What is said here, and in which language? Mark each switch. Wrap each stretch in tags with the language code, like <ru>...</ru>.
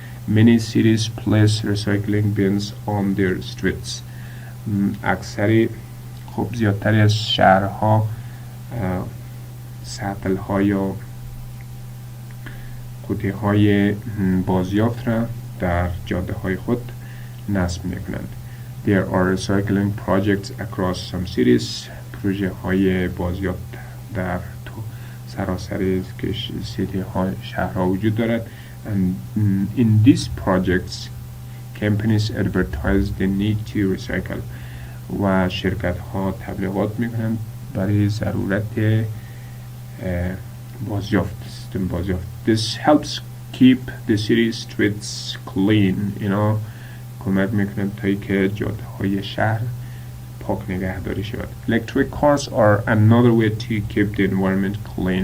<en>Many cities place recycling bins on their streets.</en> <fa>اکثر خب زیادتری از شهرها سطل ها یا قوطی های بازیافت را در جاده های خود نصب میکنند.</fa> <en>There are recycling projects across some cities.</en> <fa>پروژه های بازیافت در سراسر سیتی ها شهرها وجود دارد.</fa> <en>And in these projects companies advertise the need to recycle</en> <fa>و شرکت ها تبلیغات میکنند برای ضرورت بازیافت، سیستم بازیافت.</fa> <en>This helps keep the city streets clean.</en> <fa>اینا کمک میکنند تا که جاده های شهر پاک نگهداری شود.</fa> <en>Electric cars are another way to keep the environment clean.</en>